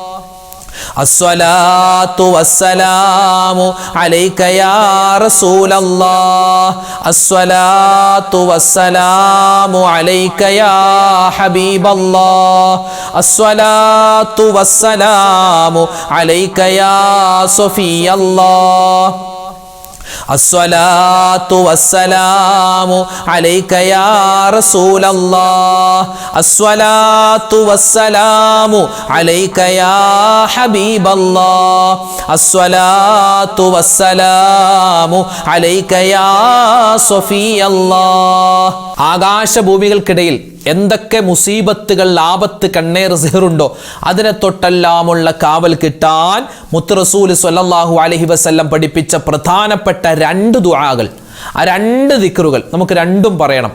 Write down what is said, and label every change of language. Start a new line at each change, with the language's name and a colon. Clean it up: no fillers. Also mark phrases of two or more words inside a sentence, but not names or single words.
Arabic: الصلاة والسلام عليك يا رسول الله الصلاة والسلام عليك يا حبيب الله الصلاة والسلام عليك يا صفي الله الصلاة والسلام عليك يا رسول الله الصلاة والسلام عليك يا حبيب الله الصلاة والسلام عليك يا صفي الله
Malayalam: ആകാശഭൂമികൾക്കിടയിൽ എന്തൊക്കെ മുസീബത്തുകൾ ആപത്ത് കണ്ണേർ സിഹറുണ്ടോ അതിനെ തൊട്ടെല്ലാമുള്ള കാവൽ കിട്ടാൻ മുത്ത് റസൂൽ
Arabic: صلى الله عليه وسلم
Malayalam: പഠിപ്പിച്ച പ്രധാനപ്പെട്ട 2 ദുആകൾ ആ 2 ദിക്റുകൾ നമുക്ക് രണ്ടും പറയണം.